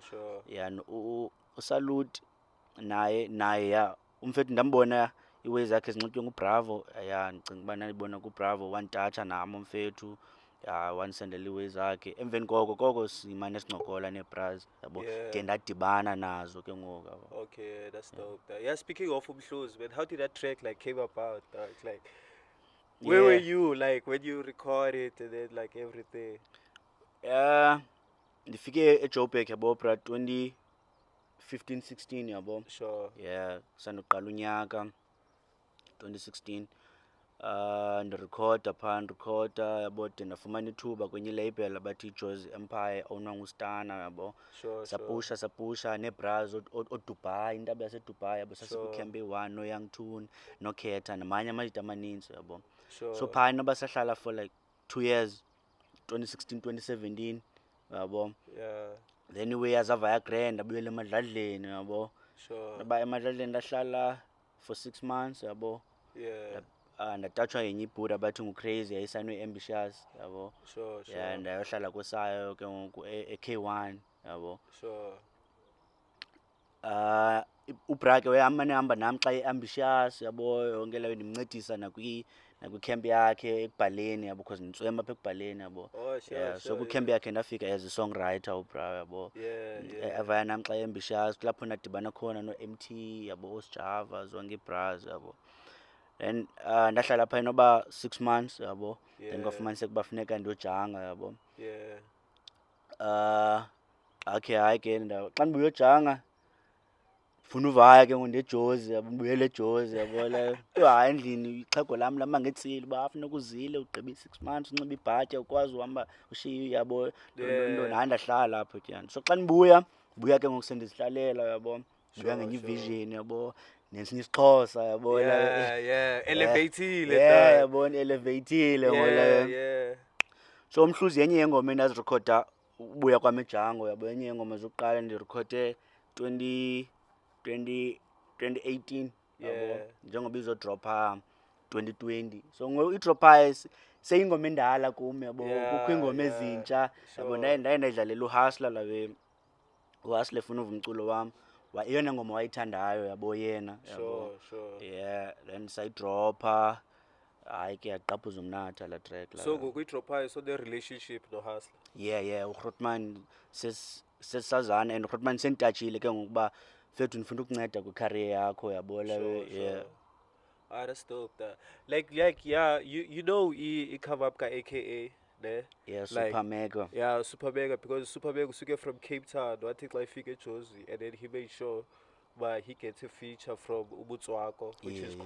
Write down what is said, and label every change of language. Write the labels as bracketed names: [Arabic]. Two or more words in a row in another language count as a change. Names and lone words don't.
[Xhosa] Yeah, uSalute naye ya umfethu ndambona iways zakhe zinxitywe nguBravo. Yeah, ndicinga uba ndibona kuBravo wanditatsha nam umfethu. Yeah, wandisendela iways zakhe. Emveni koko simane sincokola neebras yabo. Ke ndadibana nazo ke ngoku yabo. [English] Okay, that's dope. Yeah, speaking of Umhluzi, man, how did that track like came about? It's like where were you like when you recorded and then like everything? [Xhosa] Ndifike eJoburg yabo bra 2015-16 yabo. Sure. Yeah, sandoqala unyaka 2016. ndirekhoda phaa ndirekhoda yabo, de ndafumana ithuba kwenye ilabel abathi iJozi Empire ownwa nguStana yabo. Sure, sapusha neebras oDubai, intaba yaseDubai yabo, sasikwiCamp 1 noYoung Tune noKhetha namanye amajita amaninzi yabo. sure. So phaa noba sahlala [English] for like 2 years, [Xhosa] 2016 2017 yabo. Yeah, Then iway azavaya grand abuyela emadladleni yabo. sure. Noba emadladleni ndahlala [English] for 6 months [Xhosa] yabo. Yeah, Ndatatshwa yenye ibhuda abathi nguCrazy yayisayinwe Ambitious yabo. [English] sure, sure. [Xhosa] Yeah, ndayohlala kwesayo ke ngoku eK1 yabo. Sure. Ubra ke wayamane hamba nami xa eambitious yabo, yonke leyo ndimncedisa nakwicamp yakhe ekubhaleni yabo, because ndintswema apha ekubhaleni yabo. [English] Oh, sure, Yeah, so [Xhosa] sure. kwicamp yakhe ndafika [English] as a songwriter [Xhosa] ubra yabo. [English] Yeah, yeah. [Xhosa] Evaya nami xa eambitious, kulapho ndadibana khona no-MT yabo, uSjava, zonke iibras yabo. Then ndahlala phaa noba 6 months yabo. Then Yeah. kwafumaniseka uba funeka ndiyojanga yabo. Yeah. Okay, hayi ke xa ndibuyojanga ndifuna uvaya ke ngoku ndeJozi yabo, ndibuyele eJozi yabo leyo. Hayi endlini ixhego lam lama ngetsile uba funeka uzile ugqibe i-6 months unxibe ibhatya ukwazi uhamba ushiye yabo. Yeah. Hayi ndahlala apho tyani. So xa ndibuya ke ngoku sendizihlalela yabo, ndibuya Sure, ngenye sure. ivision yabo, nesinye isiXhosa yabo leyo. [English] Yeah, yeah. Elevated. [Xhosa] Yeah, yabo elevatile yabo Yeah, leyo. yeah. So Mhluzi yenye yengoma endazirekhoda ubuya kwam eJango yabo, yenye yengoma zokuqala ndirekhode 2018 yabo, Yeah. njengoba izodropha 2020. So idropha seyingoma endala kum yabo, Yeah, kukho iingoma yeah, ezintsha yabo. sure. Ndaye ndayidlalela uHustler lawe, uHustler efuna uva umculo wam, eyona ngoma wayithandayo yabo yena yabo. [English] Sure, sure. [Xhosa] Yeah, then sayidropha. Hayi ke yaqaphuza umnatha la track la. So [English] kwi-drop so the relationship no Hustler. [Xhosa] Yeah, uGrootman sesazana, and uGrootman senditashile ke ngokuba fethu ndifuna ukunceda kwicareer yakho yabo leyo. Yeah. [English] Ah, that's dope. That like yeah, you know he cover up ka AKA there. Yeah, Like, Super Mega. Yeah, Super Mega, because Super Mega usuke from Cape Town. I think like figure Jozi, and then he made sure but he gets a feature from Ubutswako, which is